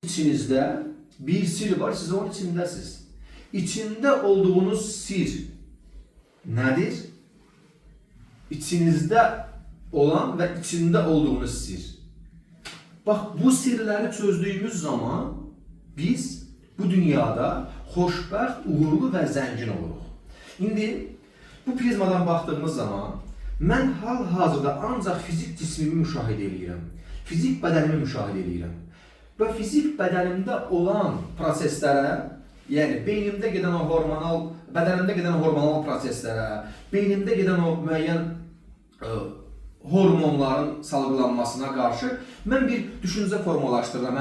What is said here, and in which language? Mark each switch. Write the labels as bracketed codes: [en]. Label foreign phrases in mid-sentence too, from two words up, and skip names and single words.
[tr] içinizde bir sir var, siz onun içindəsiniz. İçinde olduğunuz sir nedir? İçinizde olan ve içinde olduğunuz sir. Bak, bu sirleri çözdüğümüz zaman biz bu dünyada xoşbəxt, uğurlu ve zengin oluruq. [az] İndi bu prizmadan baktığımız zaman mən hal-hazırda ancaq fizik cismimi müşahidə edirəm. Fizik bədənimi müşahidə edirəm. Və fizik bədənimdə olan proseslərə, yəni beynimdə gedən o hormonal, bədənimdə gedən o hormonal proseslərə, beynimdə gedən o müəyyən hormonların salgılanmasına qarşı mən bir düşüncə formalaşdırıram.